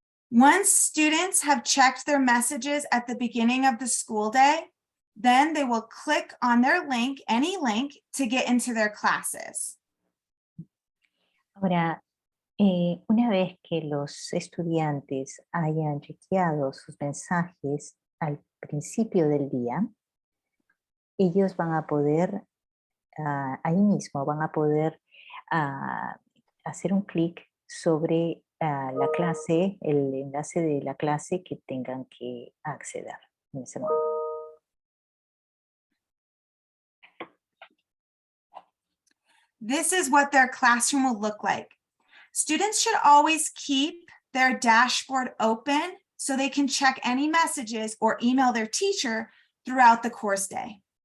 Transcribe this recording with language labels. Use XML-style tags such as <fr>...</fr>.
<en>Once students have checked their messages at the beginning of the school day, then they will click on their link, any link, to get into their classes.</en> <es>Ahora, una vez que los estudiantes hayan chequeado sus mensajes al principio del día, ellos van a poder ahí mismo van a poder hacer un clic sobre la clase, el enlace de la clase que tengan que acceder en ese momento.</es> <en>This is what their classroom will look like. Students should always keep their dashboard open so they can check any messages or email their teacher throughout the course day.</en>